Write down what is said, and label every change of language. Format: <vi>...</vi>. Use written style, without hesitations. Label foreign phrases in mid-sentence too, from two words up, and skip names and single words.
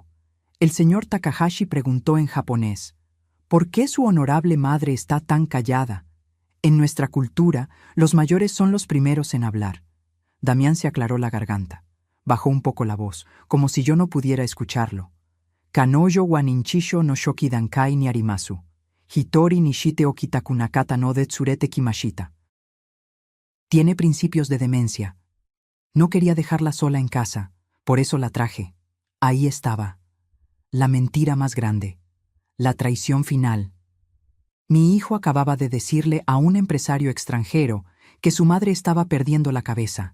<es>El señor Takahashi preguntó en japonés, ¿por qué su honorable madre está tan callada? En nuestra cultura, los mayores son los primeros en hablar. Damián se aclaró la garganta. Bajó un poco la voz, como si yo no pudiera escucharlo.</es> <ja>彼女は認知症の初期段階にあります. 一人にして置きたくなかったので連れてきました.</ja> <es>Tiene principios de demencia. No quería dejarla sola en casa, por eso la traje. Ahí estaba. La mentira más grande. La traición final. Mi hijo acababa de decirle a un empresario extranjero que su madre estaba perdiendo la cabeza.</es>